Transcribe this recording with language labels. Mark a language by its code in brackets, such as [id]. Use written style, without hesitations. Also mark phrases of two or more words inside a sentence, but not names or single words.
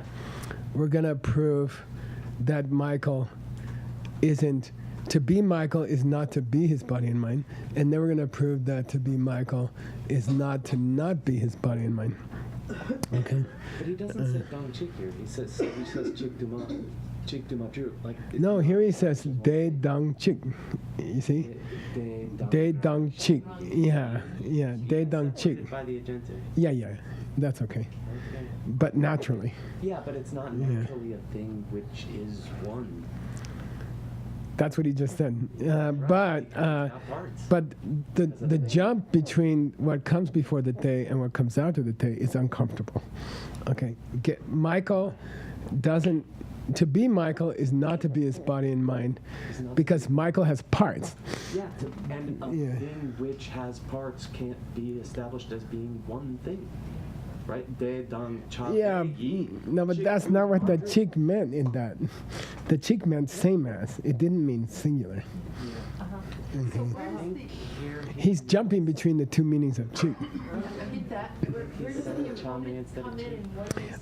[en] We're going to prove that Michael isn't, to be Michael is not to be his body and mind. And then we're going to prove that to be Michael is not to not be his body and mind. Okay? But he doesn't say [bo] dong chik [en] here. He says [bo] chik duma dru. [en] Like No, here he says [bo] de dang chik. [en] You see? [bo] De dang chik. Yeah, de dang chik. [en] By the agentive. Yeah, that's okay. Okay. But naturally. Yeah, but it's not naturally a thing which is one. That's what he just said. Parts. But the jump between what comes before the day and what comes after the day is uncomfortable. Okay, Michael doesn't. To be Michael is not to be his body and mind, because Michael has parts. Yeah, and a thing which has parts can't be established as being one thing. Right? [bo] De, dang, cha, [en] Yeah, [bo] yi. [en] no, but that's not what the chick meant in that. The chick meant same as. It didn't mean singular. Okay. He's jumping between the 2 meanings of chick. I get that. Where does the opponent come in and what is?